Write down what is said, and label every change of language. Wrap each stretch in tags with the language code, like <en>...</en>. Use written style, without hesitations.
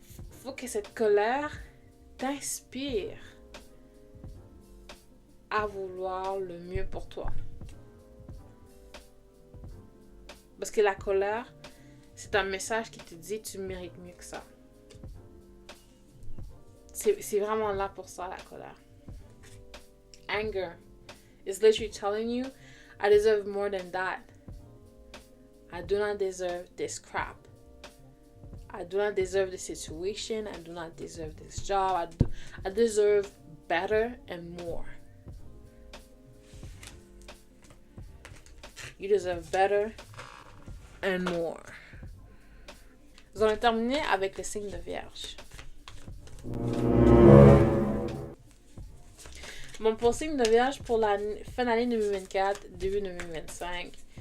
<fr>Il faut que cette colère t'inspire à vouloir le mieux pour toi. Parce que la colère, c'est un message qui te dit tu mérites mieux que ça. C'est vraiment là pour ça, la colère.</fr> <en>Anger is literally telling you, I deserve more than that. I do not deserve this crap. I do not deserve this situation. I do not deserve this job. I deserve better and more. You deserve better and more.</en> <fr>Nous allons terminer avec le signe de Vierge. Bon, pour le signe de Vierge, pour la fin d'année 2024, début 2025,</fr>